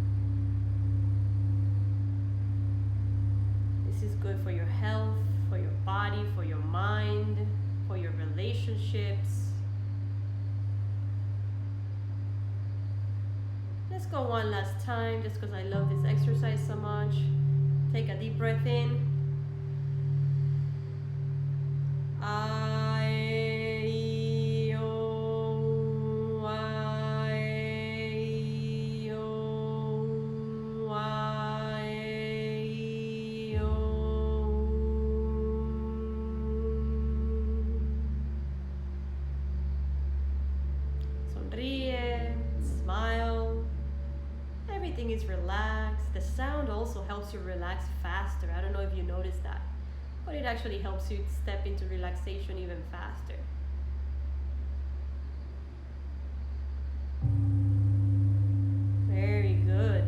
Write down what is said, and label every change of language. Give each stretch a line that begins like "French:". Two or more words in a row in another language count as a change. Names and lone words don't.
English: This is good for your health, for your body, for your mind, for your relationships. Let's go one last time just because I love this exercise so much. Take a deep breath in. I, E, O, I, E, O, I, E, O. Sonríe, smile. Everything is relaxed. The sound also helps you relax faster. I don't know if you noticed that, but it actually helps you step into relaxation even faster. Very good.